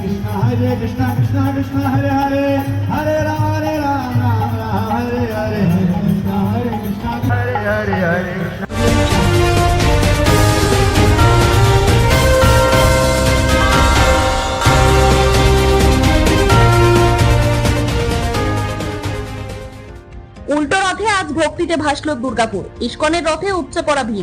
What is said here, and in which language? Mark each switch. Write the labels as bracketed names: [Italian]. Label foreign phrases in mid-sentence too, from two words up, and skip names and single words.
[Sanskrit] Hare Krishna Krishna Krishna Hare Hare Hare Rama Rama Hare Hare Hare Krishna Hare Hare Hare Krishna [Bangla] উল্টো রথে আজ ভক্তিতে ভাসল দুর্গাপুর। ইস্কনের রথে উপচে পড়া ভিড়।